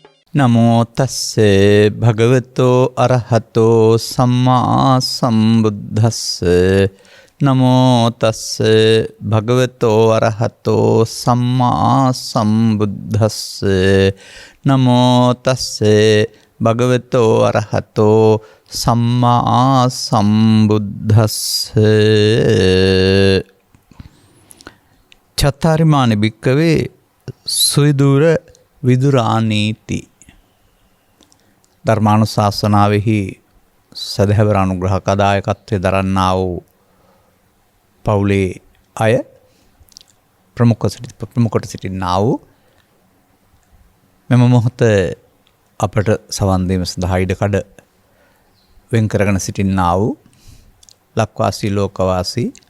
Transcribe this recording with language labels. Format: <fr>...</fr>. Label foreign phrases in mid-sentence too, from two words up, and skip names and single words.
<pi>නමෝ තස්සේ භගවතෝ අරහතෝ සම්මා සම්බුද්දස්ස නමෝ තස්සේ භගවතෝ අරහතෝ සම්මා සම්බුද්දස්ස නමෝ තස්සේ භගවතෝ අරහතෝ සම්මා සම්බුද්දස්ස චත්තාරිමානි භික්ඛවේ සුවිදුර විදුරානීති</pi> <si>ධර්මානුශාසනාවෙහි සදහැවර අනුග්‍රහක දායකත්වයේ දරන්නා වූ පවුලේ අය ප්‍රමුඛ සිටින්නා වූ මෙම මොහොත අපට සවන් දීම සඳහා ඉඩකඩ වෙන් කරගෙන සිටින්නා වූ ලක්වාසී ලෝකවාසී</si>